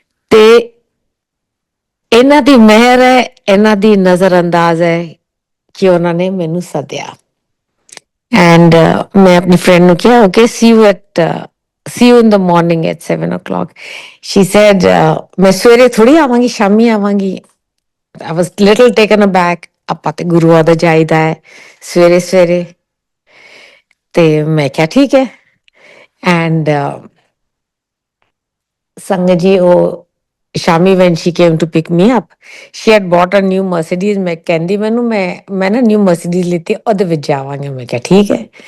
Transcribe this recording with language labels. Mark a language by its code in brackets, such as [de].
[pa] ਤੇ ਇਹਨਾਂ ਦੀ ਮਿਹਰ ਹੈ, ਇਹਨਾਂ ਦੀ ਨਜ਼ਰ ਅੰਦਾਜ਼ ਹੈ ਕਿ ਉਹਨਾਂ ਨੇ ਮੈਨੂੰ ਸੱਦਿਆ। ਐਂਡ ਮੈਂ ਆਪਣੀ ਫਰੈਂਡ ਨੂੰ ਕਿਹਾ, okay [en] see you in the morning at 7 o'clock. She said, [pa] ਮੈਂ ਸਵੇਰੇ ਥੋੜੀ ਆਵਾਂਗੀ, ਸ਼ਾਮੀ ਆਵਾਂਗੀ। [en] I was little taken aback. [pa] ਆਪਾਂ ਤੇ ਗੁਰੂਆਂ ਦਾ ਜਾਈਦਾ ਹੈ ਸਵੇਰੇ ਸਵੇਰੇ। ਤੇ ਮੈਂ ਕਿਹਾ ਠੀਕ ਹੈ। ਐਂਡ ਸੰਗਤ ਜੀ ਉਹ ਸ਼ਾਮੀ [en] when she came to pick me up, she had bought a new Mercedes. [pa] ਮੈਂ ਕਹਿੰਦੀ ਮੈਨੂੰ ਮੈਂ ਨਾ ਨਿਊ Mercedes ਲਿੱਤੀ, ਉਹਦੇ ਵਿੱਚ ਜਾਵਾਂਗੇ। ਮੈਂ ਕਿਹਾ ਠੀਕ ਹੈ।